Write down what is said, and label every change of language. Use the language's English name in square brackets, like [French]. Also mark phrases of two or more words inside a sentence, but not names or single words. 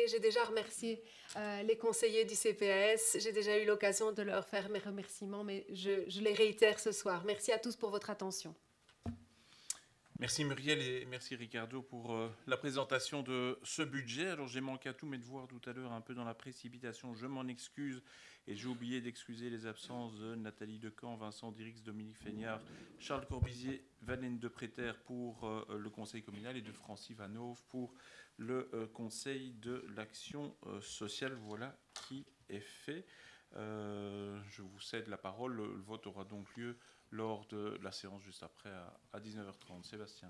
[French] J'ai déjà remercié les conseillers du CPS, j'ai déjà eu l'occasion de leur faire mes remerciements, mais je les réitère ce soir. Merci à tous pour votre attention. Merci Muriel et merci Ricardo pour la présentation de ce budget. Alors j'ai manqué à tous mes devoirs tout à l'heure un peu dans la précipitation, je m'en excuse et j'ai oublié d'excuser les absences de Nathalie Decamp, Vincent Dirix, Dominique Feignard, Charles Corbizier, Valène de Préter pour le conseil communal et de Francis Vanhoove pour le conseil de l'action sociale. Voilà qui est fait. Je vous cède la parole. Le vote aura donc lieu lors de la séance juste après à 19h30. Sébastien.